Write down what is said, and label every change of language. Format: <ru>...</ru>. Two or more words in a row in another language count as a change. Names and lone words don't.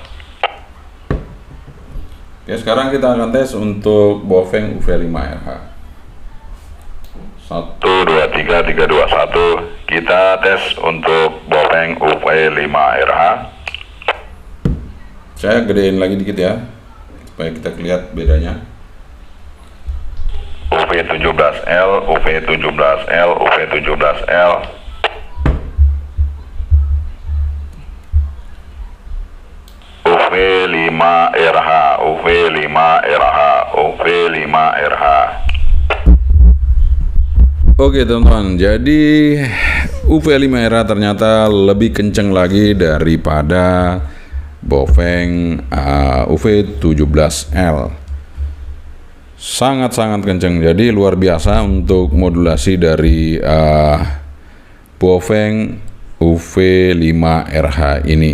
<id>Oke, sekarang kita akan tes untuk Baofeng UV5RH. 1 2 3 3 2 1. Kita tes untuk Baofeng UV5RH. Saya gedein lagi dikit ya, supaya kita lihat bedanya. UV17L, UV17L, UV17L. UV5RH, UV5RH, UV5RH. Oke teman-teman, jadi UV5RH ternyata lebih kenceng lagi daripada Baofeng UV17L. Sangat-sangat kenceng, jadi luar biasa untuk modulasi dari Baofeng UV5RH ini.</id>